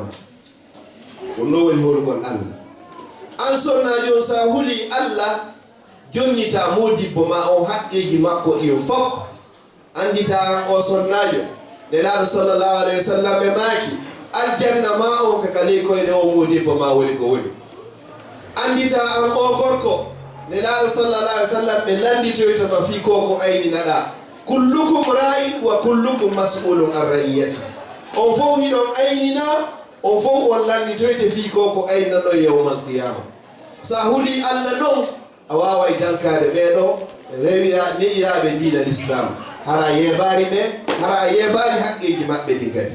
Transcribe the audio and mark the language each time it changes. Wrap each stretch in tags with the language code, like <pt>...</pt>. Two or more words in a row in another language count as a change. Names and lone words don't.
<ff>ɗum ɗo woni holugol Allah. an sonnaji on sa huli Allah jonnita modibbo ma on haqqeji makko ɗion fof andita an o sonnajo nelaɗo</ff> <ar>صلى الله عليه وسلم</ar> <ff>ɓe maaki aljanna ma on ka kali koyde o modibbo ma woni ko woni. andita an o gorko nelaɗo</ff> <ar>صلى الله عليه وسلم</ar> <ff>ɓe landitoytoma fi ko ko ayninaɗa</ff> <ar>كلكم راع وكلكم مسؤول عن رعيته.</ar> <ff>on fof hiɗon aynina, on fof on landitoyte fi ko ko ayninaɗo</ff> <ar>يوم القيامة.</ar> <ff>sa huli Allah ɗon a wawa dankade ɓeɗo ne'iraɓe</ff> <ar>دين الإسلام</ar> <ff>hara yebari ɓe, hara yebari haqqeji maɓɓe ɗi kadi.</ff>